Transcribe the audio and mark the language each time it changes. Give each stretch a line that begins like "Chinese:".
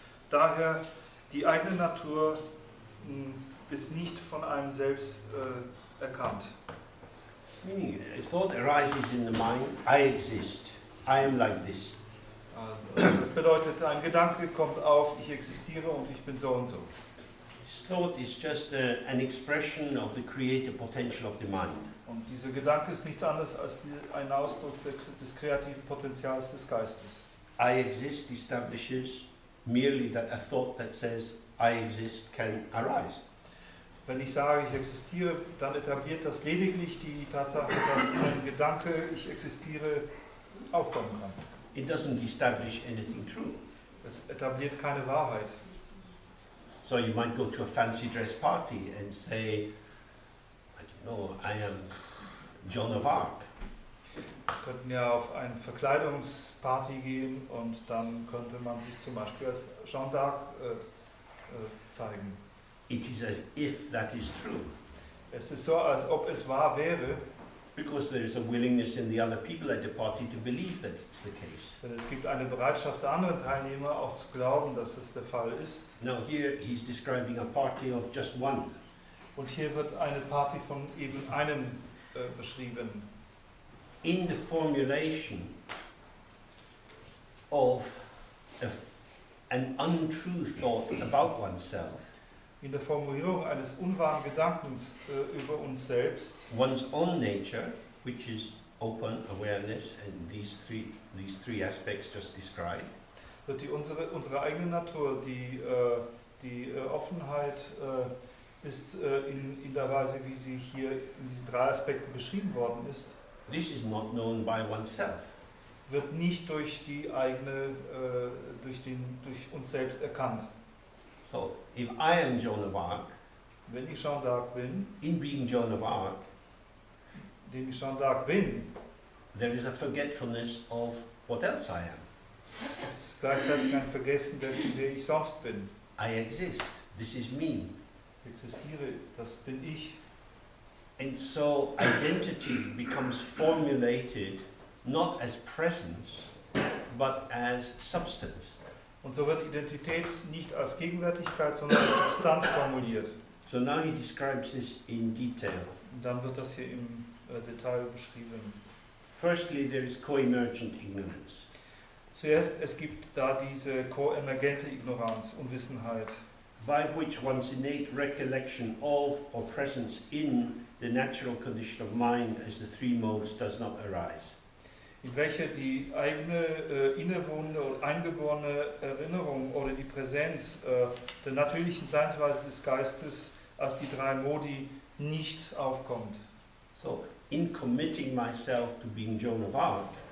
German: Daher die eigene Natur ist nicht von einem selbst erkannt.
English: Meaning, a thought arises in the mind, I exist, I am like this.
German: Also, das bedeutet, ein Gedanke kommt auf, ich existiere und ich bin so und so.
English: This thought is just an expression of the creative potential of the mind.
German: Und dieser Gedanke ist nichts anderes als ein Ausdruck des kreativen Potenzials des Geistes.
English: I exist establishes merely that a thought that says I exist can arise.
German: Wenn ich sage, ich existiere, dann etabliert das lediglich die Tatsache, dass ein Gedanke, ich existiere, aufkommen kann.
English: It doesn't establish anything true.
German: Es etabliert keine Wahrheit.
English: So you might go to a fancy dress party and say, I don't know, I am Joan of Arc.
German: Wir könnten ja auf eine Verkleidungsparty gehen und dann könnte man sich zum Beispiel als Jeanne d'Arc zeigen.
English: It is as if that is true.
German: Es ist so, als ob es wahr wäre,
English: Because there is a willingness in the other people at the party to believe that it's the case.
German: denn es gibt eine Bereitschaft der anderen Teilnehmer auch zu glauben, dass es der Fall ist.
English: Now here he's describing a party of just one.
German: Und hier wird eine Party von eben einem beschrieben.
English: In the formulation of an untrue thought about oneself,
German: In der Formulierung eines unwahren Gedankens über uns selbst,
English: one's own nature, which is open awareness and these three aspects just described,
German: wird unsere eigene Natur, die Offenheit ist in der Weise, wie sie hier in diesen drei Aspekten beschrieben worden ist,
English: this is not known by oneself.
German: wird nicht durch die eigene, durch uns selbst erkannt.
English: So, if I am Joan of Arc,
German: Wenn ich Jeanne d'Arc bin,
English: in being Joan of Arc,
German: indem ich Jeanne d'Arc bin,
English: there is a forgetfulness of what else I am.
German: Es ist gleichzeitig ein Vergessen dessen, wer ich sonst bin.
English: I exist. This is me.
German: Ich existiere, das bin ich.
English: And so identity becomes formulated not as presence, but as substance.
German: Und so wird Identität nicht als Gegenwärtigkeit, sondern als Substanz formuliert.
English: So now he describes this in detail.
German: Und dann wird das hier im Detail beschrieben.
English: Firstly, there is co-emergent ignorance.
German: Zuerst, es gibt da diese koemergente Ignoranz, Unwissenheit,
English: by which one's innate recollection of or presence in the natural condition of mind as the three modes does not arise.
German: in welcher die eigene innewohnende oder eingeborene Erinnerung oder die Präsenz der natürlichen Seinsweise des Geistes als die drei Modi nicht aufkommt.
English: So, in committing myself to being Joan of Arc,